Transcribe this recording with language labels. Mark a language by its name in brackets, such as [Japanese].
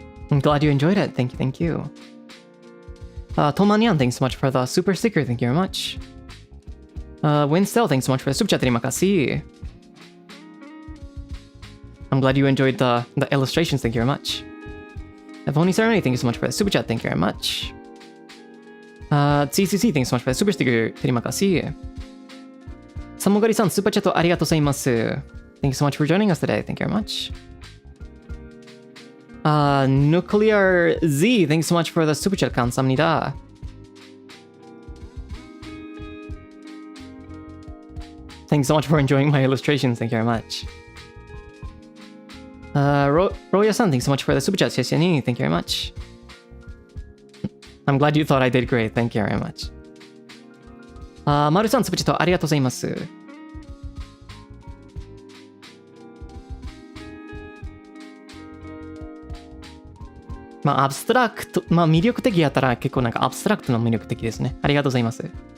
[English] I'm glad you enjoyed it. Thank you, thank you. Tomanyan, thanks so much for the super sticker. Thank you very much. Winstel, thanks so much for the super chat. [Malay] Terima kasih. [English] I'm glad you enjoyed the illustrations. Thank you very much. Voni Serenade, thank you so much for the super chat. Thank you very much. CCC, thanks so much for the super sticker. [Malay] Terima kasih. [Japanese] サモガリさん、スーパーチャットありがとうございます。 [English] Thank you so much for joining us today. Thank you very much. Nuclear Z, thanks so much for the super chat. [Korean] 감사합니다. [English] Thanks so much for enjoying my illustrations. Thank you very much. Roya-san, thanks so much for the super chat. Thank you very much. I'm glad you thought I did great. Thank you very much. [Japanese] Maru-san, super chat ありがとうございます。まあ、アブストラクト、まあ、魅力的やったら結構なんかアブストラクトの魅力的ですね。ありがとうございます。